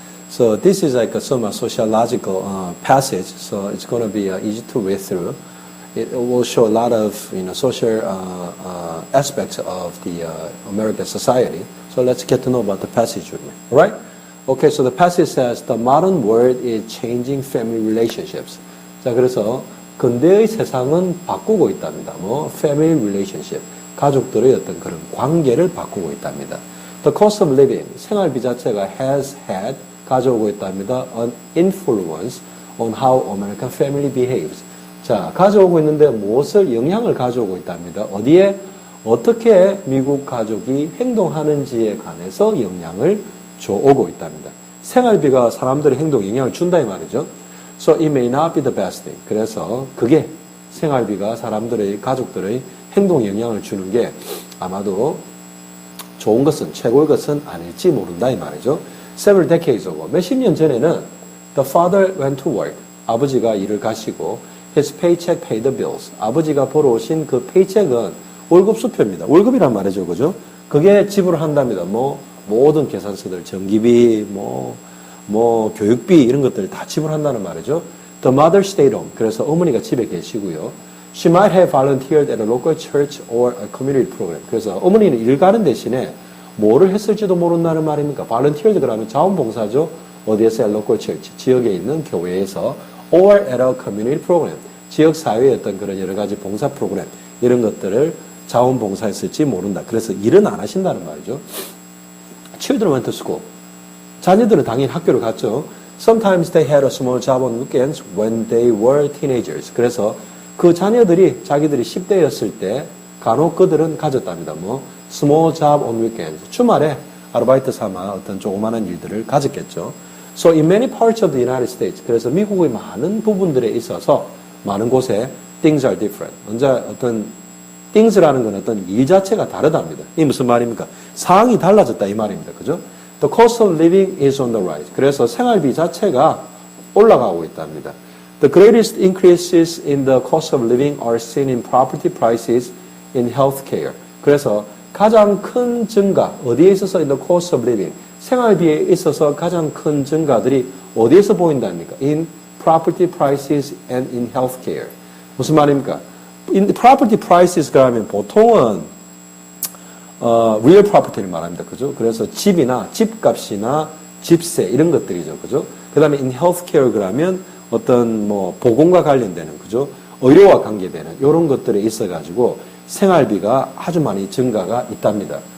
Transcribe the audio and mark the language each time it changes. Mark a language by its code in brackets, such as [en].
[en] So this is like a somewhat sociological passage, so it's going to be easy to read through. It will show a lot of social aspects of the American society. So let's get to know about the passage with me. All right? Okay, so the passage says the modern world is changing family relationships. [ko] 자, 그래서 근대의 세상은 바꾸고 있답니다. family relationship, 가족들의 어떤 그런 관계를 바꾸고 있답니다. [en] The cost of living, [ko] 생활비 자체가 [en] has had, [ko] 가져오고 있답니다. [en] An influence on how American family behaves. [ko] 자, 가져오고 있는데 무엇을 영향을 가져오고 있답니다. 어디에 어떻게 미국 가족이 행동하는지에 관해서 영향을 줘오고 있답니다. 생활비가 사람들의 행동에 영향을 준다 이 말이죠. [en] So it may not be the best thing. [ko] 그래서 그게 생활비가 사람들의 가족들의 행동에 영향을 주는 게 아마도 좋은 것은 최고의 것은 아닐지 모른다 이 말이죠. [en] Several decades ago, [ko] 몇십 년 전에는 [en] the father went to work. [ko] 아버지가 일을 가시고 [en] his paycheck paid the bills. [ko] 아버지가 벌어오신 그 페이첵은 월급 수표입니다. 월급이란 말이죠, 그죠? 그게 지불을 한답니다. 모든 계산서들, 전기비, 교육비 이런 것들을 다 지불한다는 말이죠. [en] The mother stayed home. [ko] 그래서 어머니가 집에 계시고요. [en] She might have volunteered at a local church or a community program. [ko] 그래서 어머니는 일 가는 대신에 뭐를 했을지도 모른다는 말입니까? volunteered 그러면 자원봉사죠. 어디에서? local church. 지역에 있는 교회에서 [en] or at a community program. [ko] 지역 사회의 어떤 그런 여러 가지 봉사 프로그램 이런 것들을 자원봉사했을지 모른다. 그래서 일은 안 하신다는 말이죠. [en] Children went to school. [ko] 자녀들은 당연히 학교를 갔죠. [en] Sometimes they had a small job on weekends when they were teenagers. [ko] 그래서 그 자녀들이 자기들이 10대였을 때 간혹 그들은 가졌답니다. [en] small job on weekends. [ko] 주말에 아르바이트 삼아 어떤 조그마한 일들을 가졌겠죠. [en] So in many parts of the United States. [ko] 그래서 미국의 많은 부분들에 있어서 많은 곳에 [en] things are different. [ko] 먼저 어떤 things라는 건 어떤 일 자체가 다르답니다. 이게 무슨 말입니까? 상황이 달라졌다 이 말입니다. 그죠? [en] The cost of living is on the rise. [ko] 그래서 생활비 자체가 올라가고 있답니다. [en] The greatest increases in the cost of living are seen in property prices in healthcare. [ko] 그래서 가장 큰 증가, 어디에 있어서 [en] in the cost of living, [ko] 생활비에 있어서 가장 큰 증가들이 어디에서 보인답니까? [en] In property prices and in healthcare. [ko] 무슨 말입니까? In the property prices가 하면 보통은 real property를 말합니다. 그죠? 그래서 집이나 집값이나 집세 이런 것들이죠. 그죠? 그 다음에 in healthcare 그러면 어떤 보건과 관련되는 그죠? 의료와 관계되는 이런 것들에 있어가지고 생활비가 아주 많이 증가가 있답니다.